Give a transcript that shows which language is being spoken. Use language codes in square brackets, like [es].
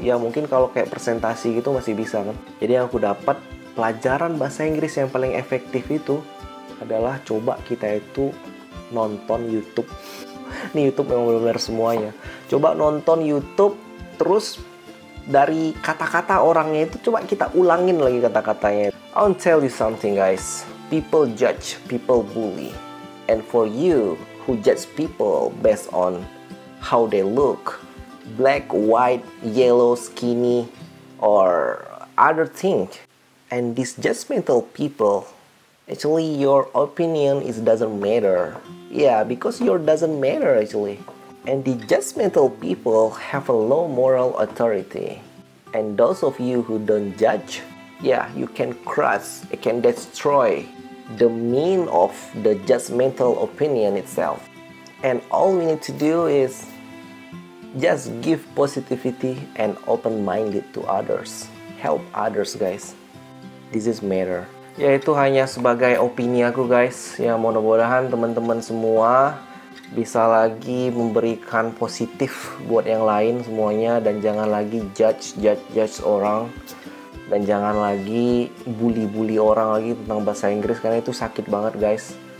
[id] Ya mungkin kalau kayak presentasi gitu masih bisa kan. Jadi yang aku dapat, pelajaran bahasa Inggris yang paling efektif itu adalah coba kita itu nonton YouTube. Ini YouTube memang benar-benar semuanya. Coba nonton YouTube, terus dari kata-kata orangnya itu coba kita ulangin lagi kata-katanya. [en] I'll tell you something guys. People judge, people bully. And for you who judge people based on how they look, black, white, yellow, skinny, or other thing, and these judgmental people, actually your opinion doesn't matter. Yeah, because yours doesn't matter actually. And the judgmental people have a low moral authority. And those of you who don't judge, yeah, you can crush, it can destroy the meaning of the judgmental opinion itself. And all we need to do is just give positivity and open-minded to others. Help others guys. This is matter. [id] Ya itu hanya sebagai opini aku guys. Ya mudah-mudahan teman-teman semua bisa lagi memberikan positif buat yang lain semuanya, dan jangan lagi judge orang, dan jangan lagi bully orang lagi tentang bahasa Inggris, karena itu sakit banget guys.